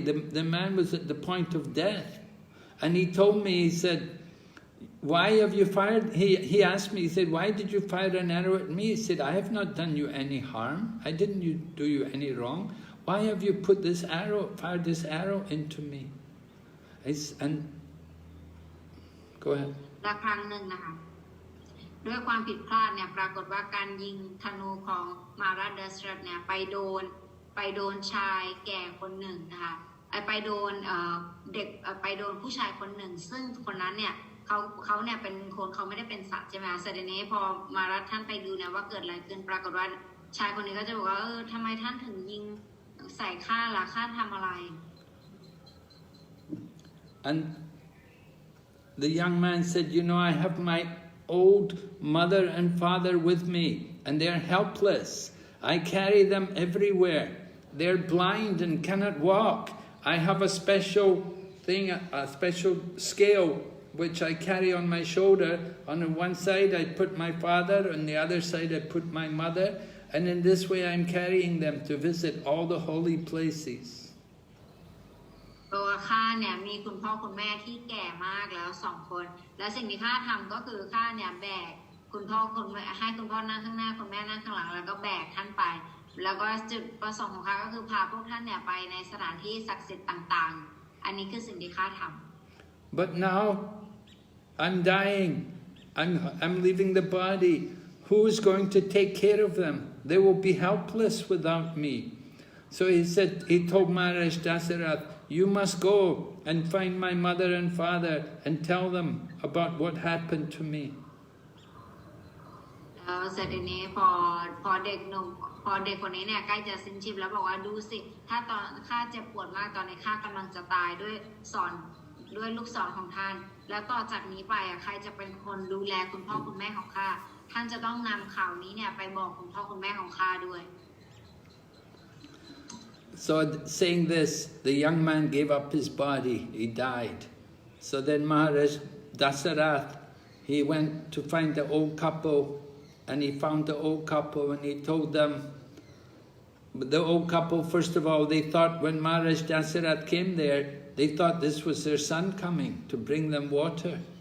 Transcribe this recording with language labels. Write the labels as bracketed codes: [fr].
[en] The man was at the point of death, and he told me, he said, why have you fired? He asked me, he said, why did you fire an arrow at me? He said, I have not done you any harm. I didn't do you any wrong. Why have you put this arrow, fired this arrow into me? And go ahead. [th] และครั้งหนึ่งนะคะด้วยความผิดพลาดเนี่ยปรากฏว่าการยิงธนูของมหาราชดชรถเนี่ยไปโดนชายแก่คนหนึ่งนะคะไปโดนเด็กไปโดนผู้ชายคนหนึ่งซึ่งคนนั้นเนี่ยเขาเนี่ยเป็นคนเขาไม่ได้เป็นสัตว์ใช่ไหมคะเสร็จนี้พอมารัฐท่านไปดูเนี่ยว่าเกิดอะไรขึ้นปรากฏว่าชายคนนี้ก็จะบอกว่าทำไมท่านถึงยิงใส่ข้าล่ะข้าทำอะไร [en] And the young man said, you know, I have my old mother and father with me, and they're helpless. I carry them everywhere. They're blind and cannot walk. I have a special thing, a special scale, which I carry on my shoulder. On one side I put my father, on the other side I put my mother, and in this way I'm carrying them to visit all the holy places. [th] ตัวข้าเนี่ยมีคุณพ่อคุณแม่ที่แก่มากแล้ว2 คนและสิ่งที่ข้าทำก็คือข้าเนี่ยแบกคุณพ่อคุณแม่ให้คุณพ่อนั่งข้างหน้าคุณแม่นั่งข้างหลังแล้วก็แบกท่านไปแล้วก็จุดประสงค์ของข้าก็คือพาพวกท่านเนี่ยไปในสถานที่ศักดิ์สิทธิ์ต่างๆอันนี้คือสิ่งที่ข้าทำ [en] But now I'm dying. I'm leaving the body. Who is going to take care of them? They will be helpless without me. So he told Maharaja Dasarath, you must go and find my mother and father and tell them about what happened to me. [th] เสร็จนี้พอเด็กหนุ่มพอเด็กคนนี้เนี่ยใกล้จะสิ้นชีพแล้วบอกว่าดูสิถ้าตอนข้าเจ็บปวดมากตอนนี้ข้ากำลังจะตายด้วยลูกศรของท่านแล้วต่อจากนี้ไปใครจะเป็นคนดูแลคุณพ่อคุณแม่ของข้าท่านจะต้องนำข่าวนี้เนี่ยไปบอกคุณพ่อคุณแม่ของข้าด้วย [en] So saying this, the young man gave up his body, he died. So then Maharaj Dasarath, he went to find the old couple, and he found the old couple and he told them, the old couple, first of all, they thought when Maharaj Dasarath came there, they thought this was their son coming to bring them water.